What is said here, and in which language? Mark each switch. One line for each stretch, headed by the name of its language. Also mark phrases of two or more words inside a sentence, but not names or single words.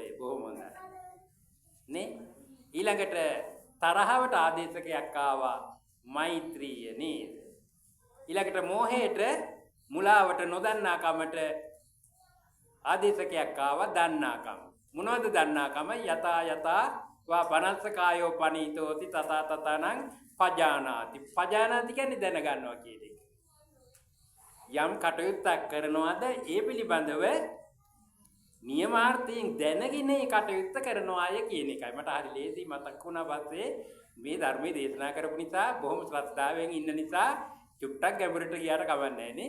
Sinhala: බොහොම හොඳයි. නේ? ඊළඟට තරහවට ආදේශකයක් ආවා මෛත්‍රිය නේද? ඊළඟට මෝහයට, මුලාවට, නොදන්නාකමට ආදේශකයක් ආවා දන්නාකම. මොනවද දන්නාකම?
Pali: යතා වා පනස්සකායෝ පනීතෝති තථා තථානං පජානාති.
Sinhala: පජානාති කියන්නේ දැනගන්නවා කියන එක. යම් කටයුත්තක් කරනවාද ඒ පිළිබඳව නියමාර්ථයෙන් දැනගෙන ඒ කටයුත්ත කරනවා අය කියන එකයි. මට හරි ලේසි මතක් වුණා පස්සේ මේ ධර්මයේ දේශනා කරපු නිසා බොහොම ශ්‍රද්ධාවෙන් ඉන්න නිසා චුට්ටක් ගැඹුරට ගියාට කවන්නේ නැහැ නේ.